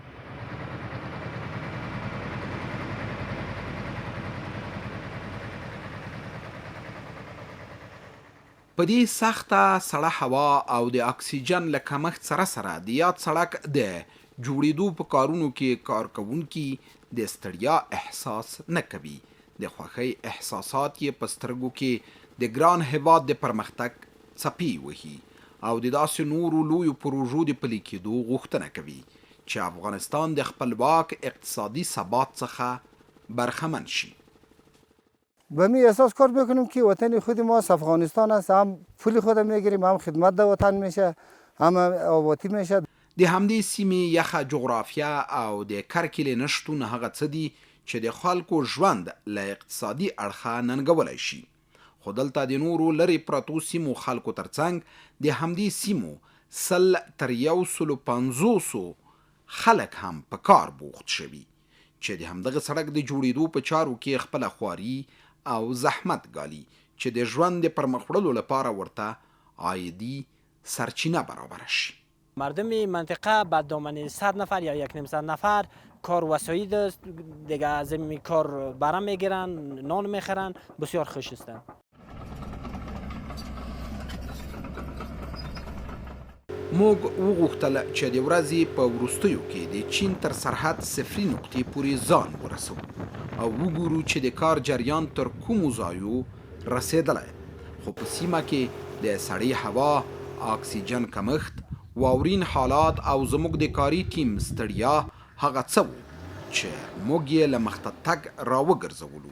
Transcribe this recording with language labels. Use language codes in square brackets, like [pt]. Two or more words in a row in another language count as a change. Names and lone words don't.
[ps] په دې سخته سړه هوا او د اکسیجن له کمښت سره سره د یاد سړک د جوړېدو په کارونو کې کارکوونکي د ستړیا احساس نه کوي. د خوښۍ احساسات یې په سترګو کې د ګران هېواد د پرمختګ څپې وهي او د داسې نورو لویو پروژو د پلي کېدو غوښتنه کوي چې افغانستان د خپلواک اقتصادی ثبات څخه برخمن شي. [fa] به می احساس کار بکنیم که وطن خود ما افغانستان است، هم پول خود میگیریم، هم خدمت در وطن میشه، هم آبادی میشه. [ps] د همدې سیمې یخه جغرافیه او د کرکیلې نشتون هغه څه دي چې د خلکو ژوند له اقتصادي اړخه ننګولی شي، خو دلته د نورو لرې پرتو سیمو خلکو ترڅنګ د همدې سیمو 100 تر 150 خلک هم په کار بوخت شوي چې د همدغه سړک د جوړېدو په چارو کې خپله خواري او زحمت ګالي چې د ژوند د پرمخ وړلو لپاره ورته عایدي سرچینه برابره شي. [fa] مردم منطقه به دامن 100 نفر یا 100 نفر کار وسایل دست دیگه از این کار برام میگیرن، نان میخورن، بسیار خوش هستن. [ps] موږ وغوښتل چې د ورځې په وروستیو کې د چین تر سرحد صفري نقطې پورې ځان ورسو او وګورو چې د کار جریان تر کومو ځایو رسېدلی، خو په سیمه کې د سړې هوا، اکسیجن کمښت، واورین حالات او زموږ د کاري ټیم ستړیا هغه څه وو چې موږ یې له مخته تګ راوګرځولو.